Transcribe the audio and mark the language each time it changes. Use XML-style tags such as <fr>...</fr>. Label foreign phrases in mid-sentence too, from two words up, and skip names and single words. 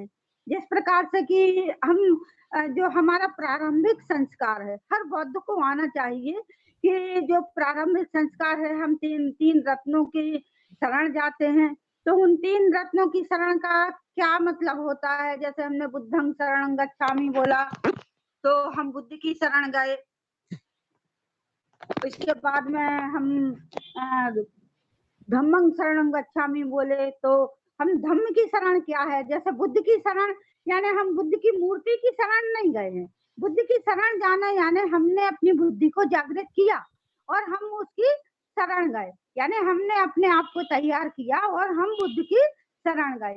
<hi>जिस प्रकार से कि हम जो हमारा प्रारंभिक संस्कार है, हर बौद्ध को आना चाहिए कि जो प्रारंभिक संस्कार है, हम तीन रत्नों की शरण जाते हैं। तो उन 3 रत्नों की शरण का क्या मतलब होता है? जैसे हमने</hi> <pi>बुद्धं शरणं गच्छामि</pi> <hi>बोला तो हम बुद्ध की शरण गए। इसके बाद में हम</hi> <pi>धम्मं शरणं गच्छामि</pi> <hi>बोले तो हम धम्म की शरण क्या है? जैसे बुद्ध की शरण यानी हम बुद्ध की मूर्ति की शरण नहीं गए हैं। बुद्ध की शरण जाना यानी हमने अपनी बुद्धि को जागृत किया और हम उसकी शरण गए, यानी हमने अपने आप को तैयार किया और हम बुद्ध की शरण गए।</hi>